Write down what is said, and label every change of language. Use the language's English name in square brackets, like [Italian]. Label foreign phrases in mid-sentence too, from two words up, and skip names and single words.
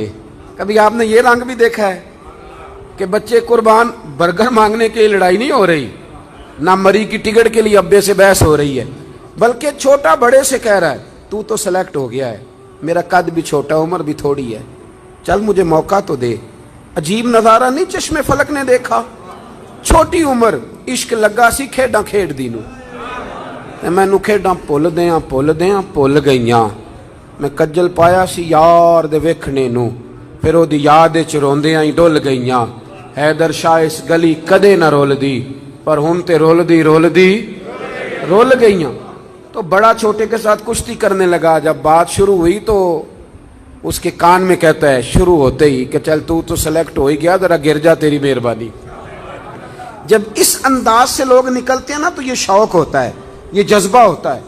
[Urdu] کبھی آپ نے یہ رنگ بھی دیکھا ہے کہ بچے قربان برگر مانگنے کے لیے لڑائی نہیں ہو رہی، نہ مری کی ٹکٹ کے لیے ابے سے بحث ہو رہی ہے، بلکہ چھوٹا بڑے سے کہہ رہا ہے تو سلیکٹ ہو گیا ہے، میرا قد بھی چھوٹا، عمر بھی تھوڑی ہے، چل مجھے موقع تو دے. عجیب نظارہ نہیں چشمے فلک نے دیکھا؟ [Punjabi] چھوٹی عمر عشق لگا سی کھیڈاں کھیڈ دی نو، مینوں کھیڈاں بھول گئیاں، میں کجل پایا سی یار دے ویکھنے نو، پھر او دی یاد وچ روندیاں ہی ڈل گئیاں. حیدر شاہ اس گلی کدے نہ رول دی، پر ہن تے رول گئیاں. [Urdu] تو بڑا چھوٹے کے ساتھ کشتی کرنے لگا. جب بات شروع ہوئی تو اس کے کان میں کہتا ہے شروع ہوتے ہی کہ چل تو سلیکٹ ہو ہی گیا، ذرا گر جا، تیری مہربانی۔ جب اس انداز سے لوگ نکلتے ہیں نا تو یہ شوق ہوتا ہے، یہ جذبہ ہوتا ہے۔